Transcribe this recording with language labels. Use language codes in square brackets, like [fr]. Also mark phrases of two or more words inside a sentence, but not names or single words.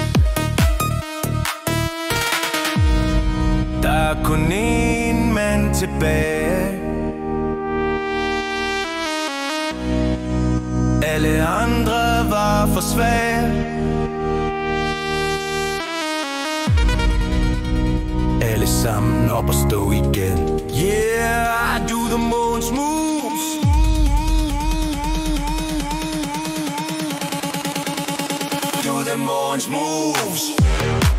[da] Der er kun én mand tilbage. Alle andre var for svage. Alle sammen op og stå igen. [en] Yeah, I do the Mogens moves. Do the Mogens moves.